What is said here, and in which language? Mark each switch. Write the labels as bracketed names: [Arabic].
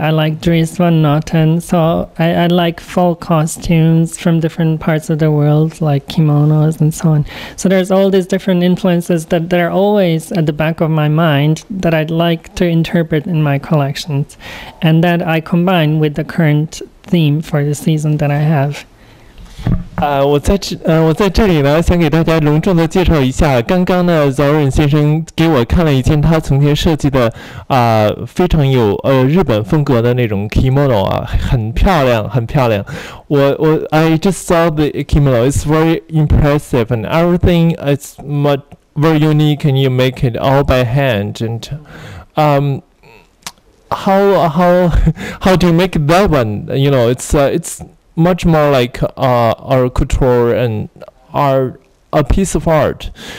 [English] I like Dries van Noten. So I like fall costumes from different parts of the world, like kimonos and so on. So there's all these different influences that are always at the back of my mind that I'd like to interpret in my collections, and that I combine with the current theme for the season that I have. [Chinese] 我在这里呢，想给大家隆重的介绍一下。刚刚呢，Zoran 先生给我看了一件他从前设计的非常有日本风格的那种 kimono 啊，很漂亮，很漂亮。 [English] I just saw the kimono. It's very impressive and everything is very unique, and you make it all by hand. And how do you make that one? You know, it's much more like our couture and a piece of art.